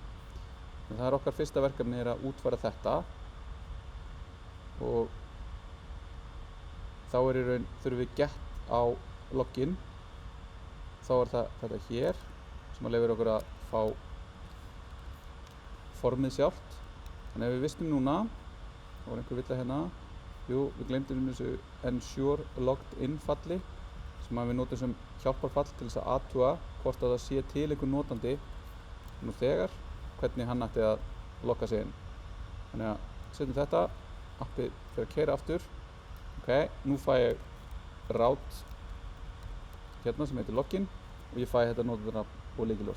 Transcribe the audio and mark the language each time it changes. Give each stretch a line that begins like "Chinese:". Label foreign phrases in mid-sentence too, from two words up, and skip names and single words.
Icelandic: En það er okkar fyrsta verkefni að útfæra þetta og þá í raun þurfum við get á login. Þá er það þetta hér sem að leyfir okkur að fá formið sjálft. Þannig ef við vistum núna, þá var einhver villa hérna, jú, við gleymdum þessu
English: ensure logged in
Icelandic: falli sem að við notum sem hjálparfall til þess að athuga hvort að það sé til einhver notandi nú þegar, hvernig hann ætti að logga sig inn. Þannig að setjum þetta, appið fyrir að keyra aftur. Ok, nú fæ ég route hérna sem heitir login og ég fæ þetta notandanafn og lykilorð.